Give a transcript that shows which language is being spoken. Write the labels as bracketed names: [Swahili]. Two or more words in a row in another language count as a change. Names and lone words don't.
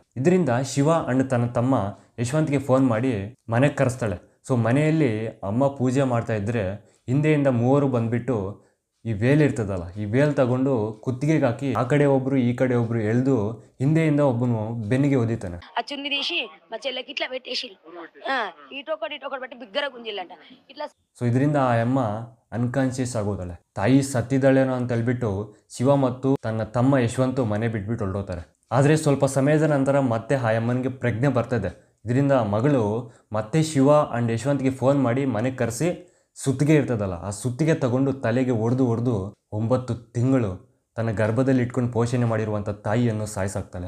[Kannada] ಇದರಿಂದ ಶಿವ ಅಂಡ್ ತನ್ನ ತಮ್ಮ ಯಶವಂತ್ಗೆ ಫೋನ್ ಮಾಡಿ ಮನೆಗೆ ಕರೆಸ್ತಾಳೆ. ಸೊ ಮನೆಯಲ್ಲಿ ಅಮ್ಮ ಪೂಜೆ ಮಾಡ್ತಾ ಇದ್ದರೆ ಹಿಂದೆಯಿಂದ 3 ಬಂದುಬಿಟ್ಟು ಈ ವೇಲ್ ಇರ್ತದಲ್ಲ, ಈ ವೇಲ್ ತಗೊಂಡು ಕುತ್ತಿಗೆಗೆ ಹಾಕಿ ಆ ಕಡೆ ಒಬ್ರು ಈ ಕಡೆ ಒಬ್ರು ಎಳೆದು ಹಿಂದೆಯಿಂದ ಒಬ್ಬನು ಬೆನ್ನಿಗೆ ಒದಿತಾನೆ. [Telugu] ఆ చున్ని తీసి మా చెల్లెకి ఇట్లా పెట్టేసి ఇటొకటి బట్టి బిగ్గరగా గుంజిల్లంట ఇట్లా. [Kannada] ಸೊ ಇದರಿಂದ ಆ ಅಮ್ಮ ಅನ್ಕಾನ್ಶಿಯಸ್ ಆಗೋದಾಳೆ. ತಾಯಿ ಸತ್ತಿದ್ದಾಳೇನೋ ಅಂತ ಹೇಳ್ಬಿಟ್ಟು ಶಿವ ಮತ್ತು ತನ್ನ ತಮ್ಮ ಯಶವಂತು ಮನೆ ಬಿಟ್ಬಿಟ್ಟು ಹೊರಟೋತಾರೆ. ಆದರೆ ಸ್ವಲ್ಪ ಸಮಯದ ನಂತರ ಮತ್ತೆ ಆ ಅಮ್ಮನಿಗೆ ಪ್ರಜ್ಞೆ ಬರ್ತದೆ. ಇದರಿಂದ ಮಗಳು ಮತ್ತೆ ಶಿವ ಅಂಡ್ ಯಶವಂತ್ಗೆ ಫೋನ್ ಮಾಡಿ ಮನೆಗೆ ಕರೆಸಿ ಸುತ್ತಿಗೆ ಇರ್ತದಲ್ಲ, ಆ ಸುತ್ತಿಗೆ ತಗೊಂಡು ತಲೆಗೆ ಹೊಡೆದು 9 ತಿಂಗಳು ತನ್ನ ಗರ್ಭದಲ್ಲಿ ಇಟ್ಕೊಂಡು ಪೋಷಣೆ ಮಾಡಿರುವಂಥ ತಾಯಿಯನ್ನು ಸಾಯಿಸಾಕ್ತಾಳೆ.